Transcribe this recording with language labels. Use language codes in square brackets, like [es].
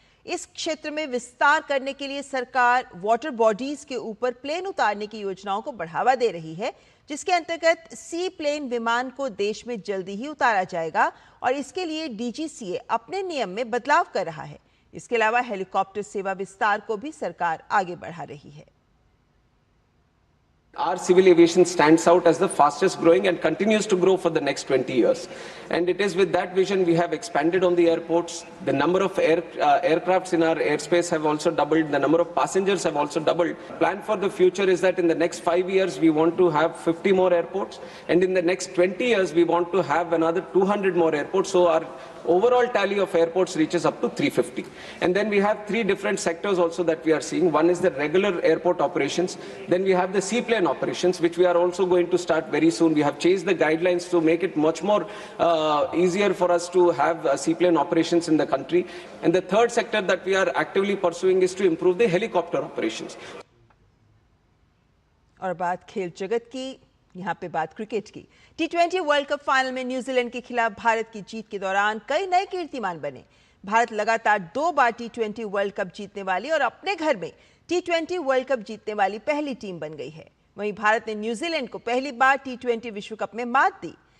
[hi] इस क्षेत्र में विस्तार करने के लिए सरकार वाटर बॉडीज के ऊपर प्लेन उतारने की योजनाओं को बढ़ावा दे रही है, जिसके अंतर्गत सी प्लेन विमान को देश में जल्दी ही उतारा जाएगा और इसके लिए डीजीसीए अपने नियम में बदलाव कर रहा है। इसके अलावा हेलीकॉप्टर सेवा विस्तार को भी सरकार आगे बढ़ा रही है। [en] Our civil aviation stands out as the fastest growing and continues to grow for the next 20 years. And it is with that vision we have expanded on the airports. The number of aircrafts in our airspace have also doubled. The number of passengers have also doubled. Plan for the future is that in the next 5 years we want to have 50 more airports. And in the next 20 years we want to have another 200 more airports. So our overall tally of airports reaches up to 350. And then we have 3 different sectors also that we are seeing. One is the regular airport operations. Then we have the seaplane operations, which we are also going to start very soon. We have changed the guidelines to make it much more easier for us to have seaplane operations in the country. And the third sector that we are actively pursuing is to improve the helicopter operations. [hi] और बात खेल जगत की, यहाँ पे बात cricket की। T20 world cup final में न्यूजीलैंड के खिलाफ भारत की जीत के दौरान कई नए कीर्तिमान बने। भारत लगातार 2 बार T20 वर्ल्ड कप जीतने वाली और अपने घर में T20 वर्ल्ड कप जीतने वाली पहली टीम बन गई है। वहीं भारत ने न्यूजीलैंड को पहली बार T20 विश्व कप में मात दी।